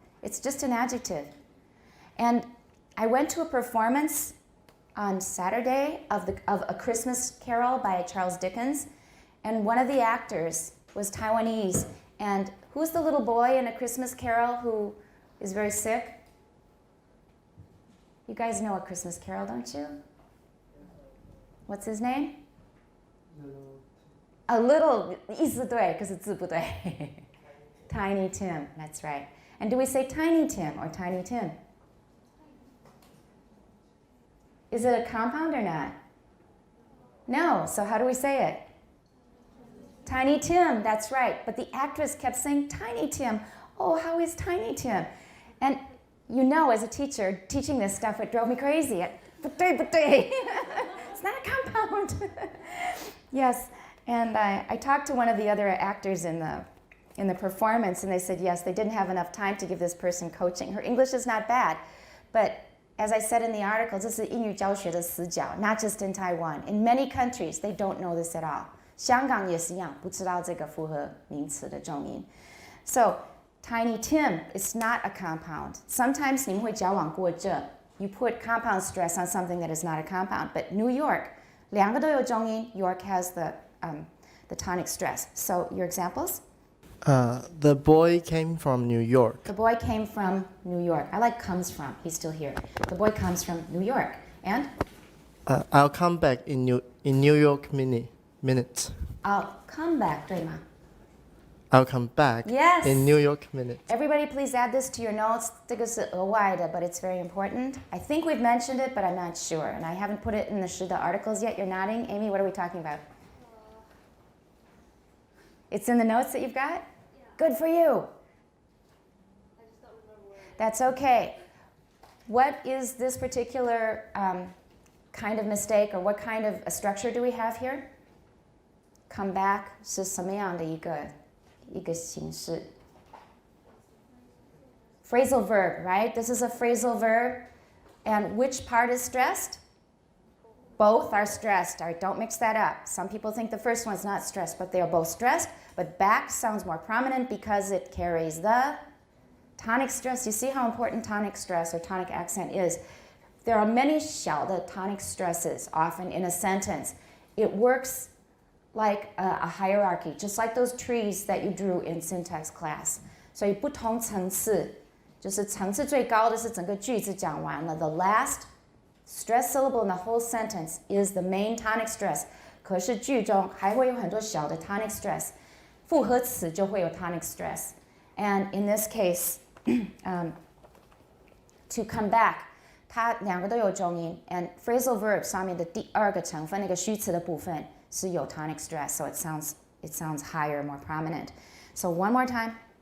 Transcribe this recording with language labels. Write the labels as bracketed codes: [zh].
[en] It's just an adjective. And I went to a performance on Saturday of A Christmas Carol by Charles Dickens. And one of the actors was Taiwanese. And who's the little boy in A Christmas Carol who is very sick? You guys know A Christmas Carol, don't you? What's his name? A little, [zh] 意思对，可是字不对。 [en] Tiny Tim, that's right. And do we say Tiny Tim or Tiny Tim? Is it a compound or not? No, so how do we say it? Tiny Tim, that's right. But the actress kept saying, Tiny Tim. Oh, how is Tiny Tim? And you know, as a teacher, teaching this stuff, it drove me crazy. But it's not a compound. Yes, and I talked to one of the other actors in the performance, and they said, yes, they didn't have enough time to give this person coaching. Her English is not bad, but as I said in the article, [zh] 这是英语教学的死角, [en] not just in Taiwan. In many countries, they don't know this at all. [zh] 香港也是一样，不知道这个复合名词的重音。 [en] So, Tiny Tim is not a compound. Sometimes [zh] 你们会矫枉过正. [en] You put compound stress on something that is not a compound. But New York, [zh] 两个都有重音. [en] York has the tonic stress. So, your examples? The boy came from New York. The boy came from New York. I like comes from. He's still here. The boy comes from New York. And? I'll come back in New York minutes. I'll come back, [zh] 对吗? [en] I'll come back Yes. in New York minutes. Everybody please add this to your notes. [zh] 这个是额外的, [en] but it's very important. I think we've mentioned it, but I'm not sure. And I haven't put it in the Shida articles yet. You're nodding. Amy, what are we talking about? It's in the notes that you've got? Yeah. Good for you. I just don't remember where. That's okay. What is this particular kind of mistake, or what kind of a structure do we have here? Come back [zh] 是什么样的一个形式? [en] Phrasal verb, right? This is a phrasal verb. And which part is stressed? Both are stressed. All right, don't mix that up. Some people think the first one's not stressed, but they are both stressed. But back sounds more prominent because it carries the tonic stress. You see how important tonic stress or tonic accent is. There are many [zh] 小的 [en] tonic stresses often in a sentence. It works like a hierarchy, just like those trees that you drew in syntax class. [zh] 所以不同层次，就是层次最高的是整个句子讲完了。 [en] The last stress syllable in the whole sentence is the main tonic stress. [zh] 可是句中还会有很多小的 tonic stress. 复合词就会有 tonic stress. [en] And in this case, to come back, [zh] 它两个都有重音 [en] and phrasal verb [zh] 上面的第二个成分那个虚词的部分是有 [en] tonic stress, so it sounds higher, more prominent. So one more time.